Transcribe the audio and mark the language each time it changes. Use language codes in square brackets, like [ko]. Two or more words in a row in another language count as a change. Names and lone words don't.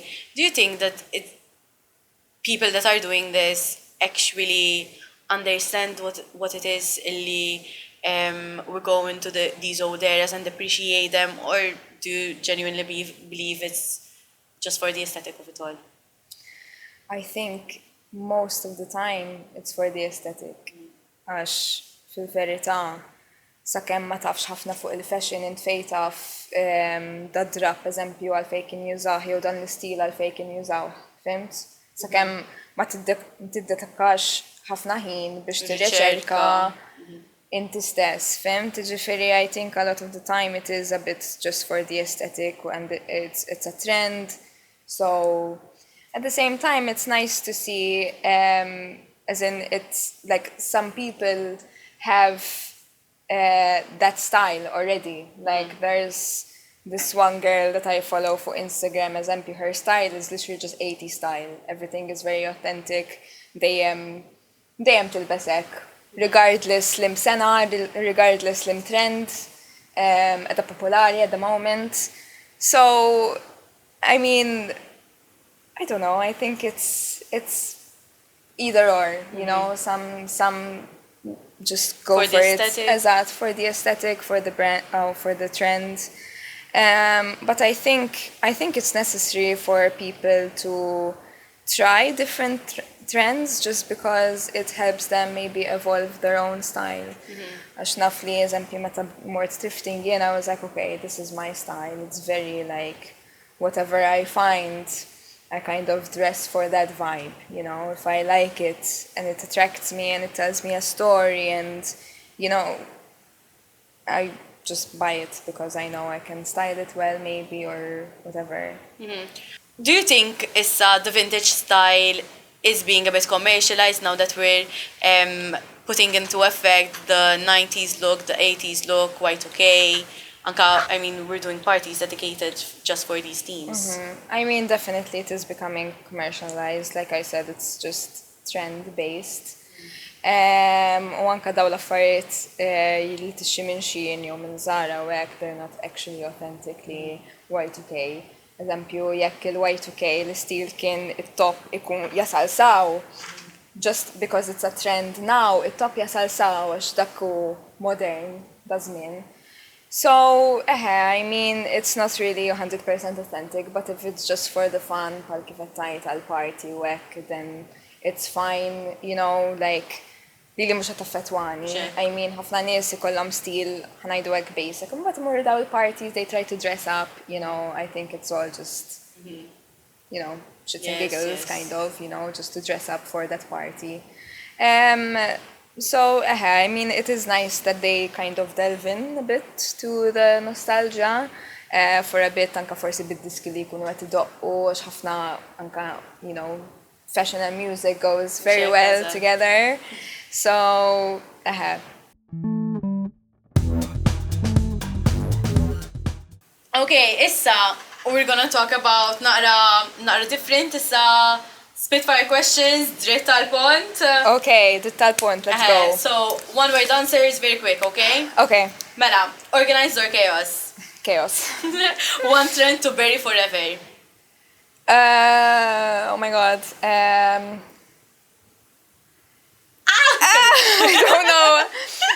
[en] Do you think that people that are doing this actually understand what it is illi we're going to these old eras and appreciate them, or do you genuinely believe it's just for the aesthetic of it all? I think most of the time it's for the aesthetic. [mt] Għax fil-verità sakemm ma tafx ħafna fuq il-fashion intfej taf da drap eżempju għalfejn kien jużah jew dan l-istil għalfejn kien jużaw, fimt? Sakemm ma tiddetakkax ħafna ħin biex tirriċerka inti stess, fimt? [en] Ġifieri I think a lot of the time it is a bit just for the aesthetic and it's a trend. So at the same time it's nice to see as in it's like some people have that style already. Like there's this one girl that I follow for Instagram, eżempju, her style is literally just 80s style. Everything is very authentic. [mt] Dejjem tilbesek, regardless lim sena, regardless lim trend, edha popolari [en] at the moment. So, I mean, I don't know, I think it's either or, you know, some just go for it as that, for the aesthetic, for the brand, for the trend. But I think it's necessary for people to try different trends just because it helps them maybe evolve their own style. [mt] Għax naf li eżempju meta mort thrifting jien, [en] I was like, okay, this is my style. It's very like whatever I find, I kind of dress for that vibe, you know, if I like it and it attracts me and it tells me a story and, you know, I just buy it because I know I can style it well maybe or whatever. Do you think issa the vintage style is being a bit commercialized now that we're putting into effect the 90s look, the 80s look, Y2K? I mean, we're doing parties dedicated just for these themes. I mean, definitely it is becoming commercialized. Like I said, it's just trend-based. [mt] U anka daw l-affarijiet li tixxi minn Shein jew minn Zara u hekk, [en] they're not actually authentically Y2K. [mt] Eżempju, jekk il-Y2K l-istil kien it-top ikun jasal saw, [en] just because it's a trend now, [mt] it-top jasal sawa għax dakku modern da żmien. [en] So, I mean, it's not really 100% authentic, but if it's just for the fun, [mt] pal kif tajt għal-party u hekk, [en] then it's fine, you know, like, [mt] li mux għataffetwani. [en] I mean, [mt] ħafna nies ikollhom stil, ħanajdu hekk basic, [en] but [mt] imur daw il-parties, [en] they try to dress up, you know, I think it's all just, you know, shits and giggles, kind of, you know, just to dress up for that party. So, I mean, it is nice that they kind of delve in a bit to the nostalgia for a bit, [mt] anka forsi bid-diski li kunu għet doqqu, għax ħafna anka, [en] you know, fashion and music goes very well together. So, Okay, issa, we're gonna talk about naqra different, issa Spitfire questions, Dritt Għall-Punt. Okay, Dritt Għall-Punt, let's go. So, one word answers, very quick, okay? Okay. Mela, organized or chaos? Chaos. One trend to bury forever. Oh my god. I don't know.